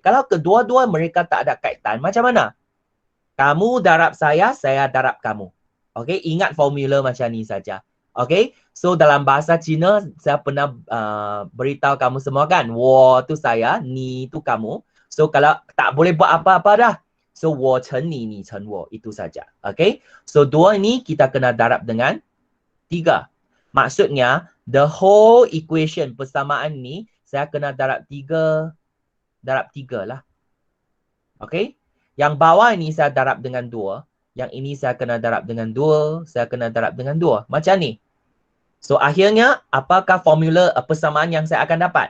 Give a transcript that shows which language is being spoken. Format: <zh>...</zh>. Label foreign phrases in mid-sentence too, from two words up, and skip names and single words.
<ms>Kalau kedua-dua mereka tak ada kaitan, macam mana? Kamu darab saya darab kamu. Okey, ingat formula macam ni saja. Okey, so dalam bahasa Cina, saya pernah beritahu kamu semua kan, 我 tu saya, 你 tu kamu. So kalau tak boleh buat apa-apa dah.</ms> <zh>So 我乘你，你乘我,</zh> <ms>itu saja. Okey, so 2 ini kita kena darab dengan 3. Maksudnya,</ms> <en>the whole equation</en> <ms>persamaan ni, saya kena darab 3 lah. Okey, yang bawah ini saya darab dengan 2. Yang ini saya kena darab dengan 2. Saya kena darab dengan 2. Macam ni. So akhirnya, apakah formula persamaan yang saya akan dapat?</ms>